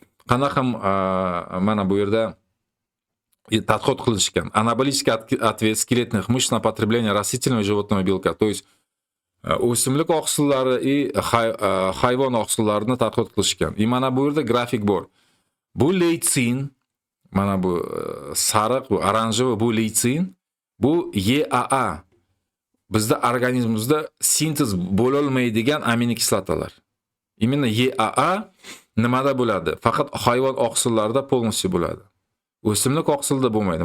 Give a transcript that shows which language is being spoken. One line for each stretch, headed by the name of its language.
Uzbek: Qanaqa mana bu yerda tadqiqot qilishgan.
Russian: Анаболический ответ скелетных мышц на потребление растительного и животного белка. То есть
Uzbek: o'simlik oqsillari hayvon oqsillarini tadqiqot qilishgan. Mana bu yerda grafik bor. Bu leytsin, mana bu sariq, bu oranjovoy, bu leytsin, bu EAA. Bizda organizmimizda sintez bo'lolmaydigan aminokislotalar. Именно EAA nimada bo'ladi? Faqat hayvon oqsillarida polностью bo'ladi. O'simlik oqsilda bo'lmaydi.